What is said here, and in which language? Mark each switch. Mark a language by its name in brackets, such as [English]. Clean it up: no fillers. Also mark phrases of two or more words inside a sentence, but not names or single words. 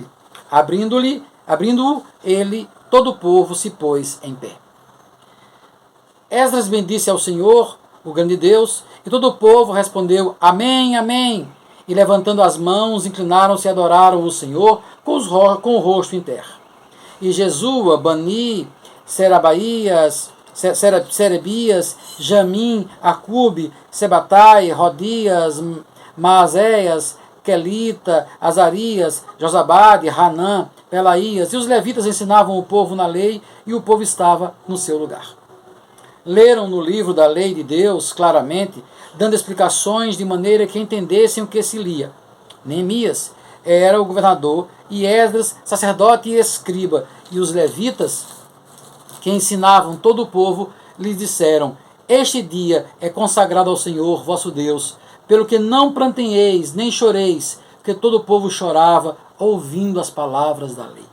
[Portuguese] Abrindo-o, todo o povo se pôs em pé. Esdras bendisse ao Senhor, o grande Deus, e todo o povo respondeu: Amém, Amém. E levantando as mãos, inclinaram-se e adoraram o Senhor com o rosto em terra. E Jesua, Bani, Serebias, Jamim, Acube, Sebatai, Rodias, Maazéias, Quelita, Azarias, Josabade, Hanã, Pelaías, e os levitas ensinavam o povo na lei, e o povo estava no seu lugar. Leram no livro da lei de Deus claramente, dando explicações de maneira que entendessem o que se lia. Neemias era o governador, e Esdras, sacerdote e escriba, e os levitas, que ensinavam todo o povo, lhes disseram: Este dia é consagrado ao Senhor, vosso Deus, pelo que não pranteeis, nem choreis, porque todo o povo chorava, ouvindo as palavras da lei.